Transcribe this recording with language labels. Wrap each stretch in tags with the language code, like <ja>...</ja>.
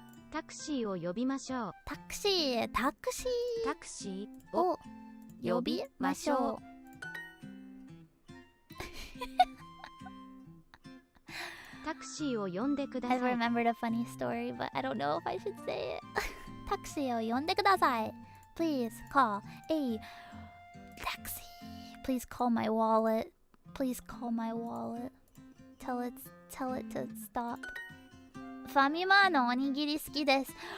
<ja>タクシーを呼びましょう。タクシータクシーを呼びましょう。タクシーを呼んでください。</ja> <en>I remembered a funny story, but I don't know if I should say it.</en> <ja>タクシーを呼んでください。</ja> <en>Please call a taxi. Please call my wallet. Please call my wallet. Tell it to stop.</en> <ja>ファミマのおにぎり好きです。</ja>